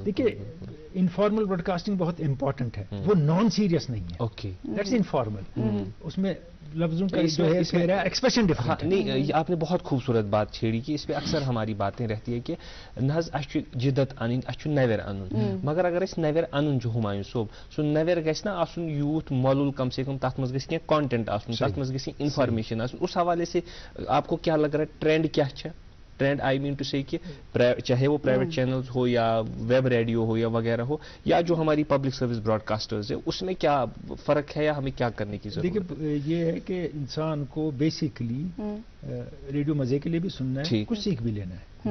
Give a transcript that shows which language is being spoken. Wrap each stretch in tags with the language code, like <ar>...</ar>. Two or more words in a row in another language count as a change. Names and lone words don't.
<ur>دیکھیے</ur> <en>informal broadcasting</en> <ur>بہت امپورٹنٹ ہے, وہ</ur> <en>non serious</en> <ur>نہیں ہے.</ur> <en>okay, that's informal.</en> <ur>اس میں لفظوں کا جو ہے</ur> <en>expression different.</en> <ur>نہیں, آپ نے بہت خوبصورت بات چھیڑی کہ اس پہ اکثر ہماری باتیں رہتی ہے کہ</ur> <ks>نہ اس جدت ان نویر ان, مگر اگر اس نویر ان جو ہمایوں صوب سو نویر گژھِ نا آسن یوت مولول کم سے کم, تات مز گژھِ کینٛہہ کانٹینٹ آسن, تات مز گژھِ انفارمیشن آسن.</ks> <ur>اس حوالے سے آپ کو کیا لگ رہا ہے ٹرینڈ کیا ہے؟ ٹرینڈ</ur> <en>I mean to say</en> <ur>کہ چاہے وہ</ur> <en>private channels</en> <ur>ہو یا</ur> <en>web radio</en> <ur>ہو یا وغیرہ ہو, یا جو ہماری</ur> <en>public service broadcasters</en> <ur>ہے, اس میں کیا فرق ہے یا ہمیں کیا کرنے کی ضرورت ہے؟ دیکھیے یہ ہے کہ انسان کو بیسیکلی ریڈیو مزے کے لیے بھی سننا ہے, کچھ سیکھ بھی لینا ہے.</ur>